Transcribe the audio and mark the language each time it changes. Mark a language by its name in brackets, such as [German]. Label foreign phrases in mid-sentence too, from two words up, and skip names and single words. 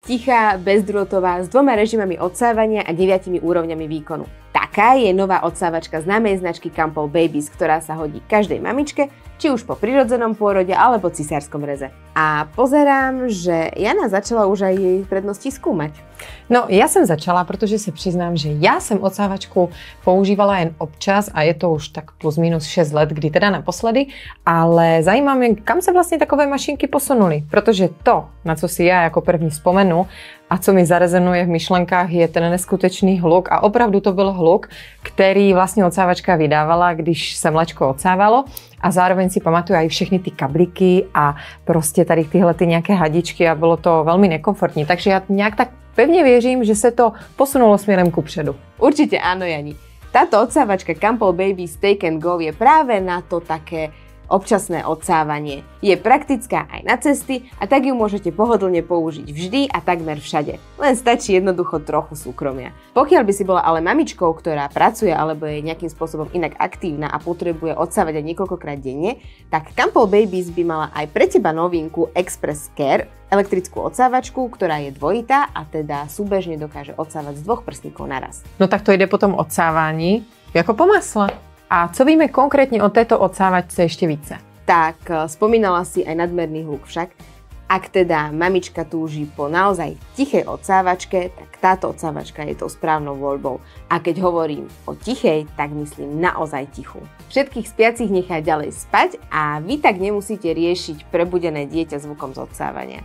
[Slovak] Tichá, bezdrôtová, s 2 režimami odsávania a 9 úrovňami výkonu. Taká je nová odsávačka známej značky Campbell Babies, ktorá sa hodí každej mamičke, či už po prirodzenom pôrode alebo cisárskom reze. A pozerám, že Jana začala už aj jej prednosti skúmať. No, [Czech] já jsem začala, protože se přiznám, že já jsem odsávačku používala jen občas a je to už tak plus minus 6 let, kdy teda naposledy, ale zajímá mě, kam se vlastně takové mašinky posunuly, protože to, na co si já jako první vzpomenu a co mi zarezonuje v myšlenkách, je ten neskutečný hluk a opravdu to byl hluk, který vlastně odsávačka vydávala, když se mléčko odsávalo a zároveň si pamatuju i všechny ty kabliky a prostě tady tyhle ty nějaké hadičky a bylo to velmi nekomfortní, takže já nějak tak pevne věřím, že se to posunulo směrem kupředu. [Slovak] Určite áno, Jani. Táto odsávačka Campbell Babies Take and Go je práve na to také občasné odsávanie. Je praktická aj na cesty a tak ju môžete pohodlne použiť vždy a takmer všade. Len stačí jednoducho trochu súkromia. Pokiaľ by si bola ale mamičkou, ktorá pracuje alebo je nejakým spôsobom inak aktívna a potrebuje odsávať aj niekoľkokrát denne, tak Campbell Babies by mala aj pre teba novinku Express Care, elektrickú odsávačku, ktorá je dvojitá a teda súbežne dokáže odsávať z 2 prstníkov naraz. [Czech] No tak to jde potom odsávání jako po masle. A co víme konkrétně o této odsávačce ještě více? Tak, [Slovak] spomínala si aj nadmerný hluk však. Ak teda mamička túži po naozaj tichej odsávačke, tak táto odsávačka je tou správnou voľbou. A keď hovorím o tichej, tak myslím naozaj tichú. Všetkých spiacich nechá ďalej spať a vy tak nemusíte riešiť prebudené dieťa zvukom z odsávania.